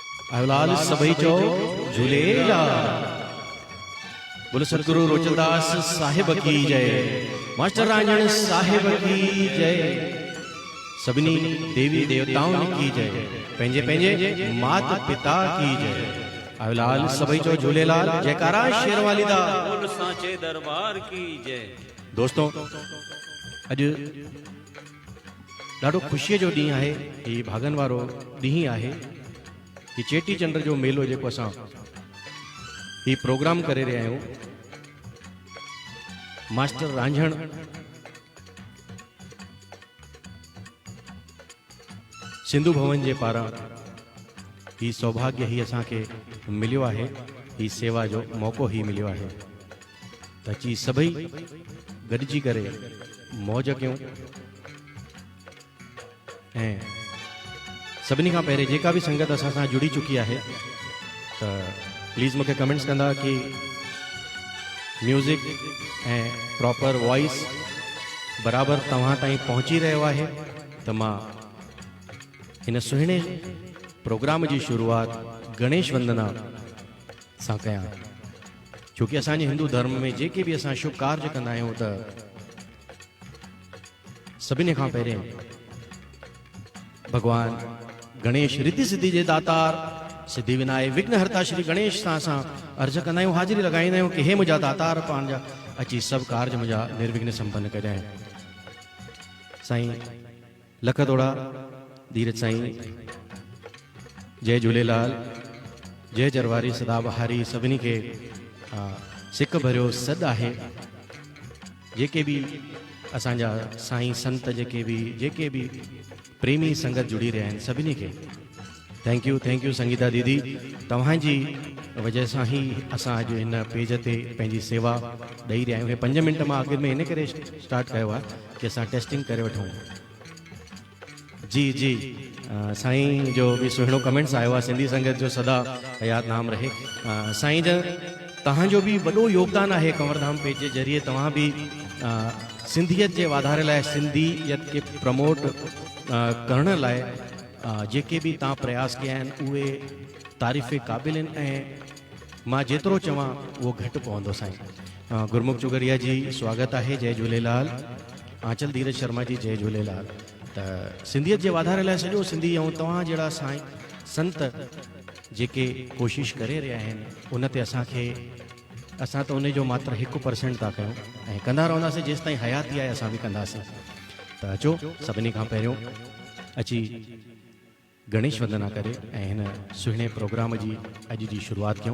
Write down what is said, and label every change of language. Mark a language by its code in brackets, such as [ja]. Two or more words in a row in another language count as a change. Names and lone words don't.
[sd] आयोलाल सभई चो झूलेलाल। [hi] बोलो सतगुरु रोचनदास साहिब की जय। मास्टर रांझण साहिब की जय। सभिनी देवी देवताओं की जय। [sd] पंहिंजे पंहिंजे [hi] मात पिता की जय। [sd] आयोलाल सभई चो झूलेलाल। [pa] जयकारा शेरवाली दा। [hi] बोल सांचे दरबार की जय। [sd] दोस्तों अज ॾाढो ख़ुशीअ जो ॾींहुं आहे। ही भागन वारो ॾींहुं आहे। ही चेटी चंड जो मेलो जेको असां ही प्रोग्राम करे रहिया आहियूं। मास्टर रांझण सिंधु भवन जे पारां ही सौभाग्य ही असांखे मिलियो आहे। ही सेवा जो मौक़ो ही मिलियो आहे त अची सभई गॾिजी करे मौज कयूं। ऐं सभिनी खां पहिरें जेका बि संगत असां सां जुड़ी चुकी आहे त प्लीज़ मूंखे कमेंट्स कंदा कि म्यूज़िक ऐं [en] proper voice [sd] बराबरि तव्हां ताईं पहुची रहियो आहे त मां हिन सुहिणे प्रोग्राम जी शुरूआत गणेश वंदना सां कयां। छोकी असांजे हिंदू धर्म में जेके बि असां शुभ कार्य कंदा आहियूं त सभिनी खां पहिरें भगवान गणेश रिद्धि सिद्धि जे दातार सिद्धि विनायक विघ्नहर्ता श्री गणेश सां असां अर्ज कंदा आहियूं, हाज़िरी लॻाईंदा आहियूं कि हे मुंहिंजा दातार पंहिंजा अची सभु कार्य मुंहिंजा निर्विघ्न संपन्न कजांइ। साईं लख थोड़ा धीरज साईं। जय झूलेलाल। जय जरवारी सदा बहारी। सभिनी खे सिक भरियो सॾु आहे। जेके बि असांजा साईं संत जेके बि प्रेमी संगत जुड़ी रहिया आहिनि सभिनी खे [en] thank you [sd] संगीता दीदी। तव्हांजी वजह सां ही असां अॼु हिन पेज ते पंहिंजी सेवा ॾेई रहिया आहियूं। 5 मिंट मां अॻु में इन करे स्टार्ट कयो आहे कि असां टेस्टिंग करे वठूं। जी साईं जो बि सुहिणो कमेंट्स आयो आहे। सिंधी संगत जो सदा हयात नाम रहे। साईं जन तव्हांजो बि वॾो योगदान आहे कंवरधाम पेज जे ज़रिए। तव्हां बि सिंधियत जे वाधारे लाइ सिंधियत खे प्रमोट करण लाइ जेके बि तव्हां प्रयास कया आहिनि उहे तारीफ़ क़ाबिल आहिनि ऐं मां जेतिरो चवां उहो घटि पवंदो। साईं गुरमुख चुगरिया जी स्वागत आहे। जय झूलेलाल। आंचल धीरज शर्मा जी जय झूलेलाल। त सिंधियत जे वाधारे लाइ सॼो सिंधी ऐं तव्हां जहिड़ा साईं संत जेके कोशिशि करे रहिया आहिनि उन ते असां त उन जो मात्र 1% था कयूं ऐं कंदा रहंदासीं जेसि ताईं हयाती आहे। असां बि कंदासीं। त अचो सभिनी खां पहिरियों अची गणेश वंदना करे ऐं हिन सुहिणे प्रोग्राम जी अॼु जी शुरूआत कयूं।